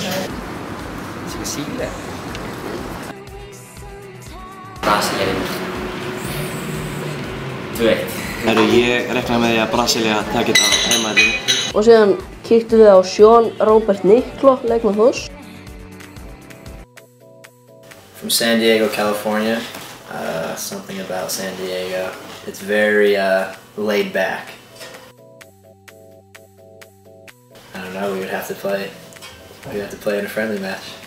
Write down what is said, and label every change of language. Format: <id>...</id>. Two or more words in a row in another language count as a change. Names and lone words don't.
<is>Síle. Brasilía vinnur. 2-1. Herru, ég reikna með því að Brasilía taki þetta heimaðið. Og síðan kíktum við á Sean Robert Niklo, leikmann Þórs.</is> <en>From San Diego, California. Something about San Diego. It's very laid back. I don't know, we would have to play in a friendly match.</en>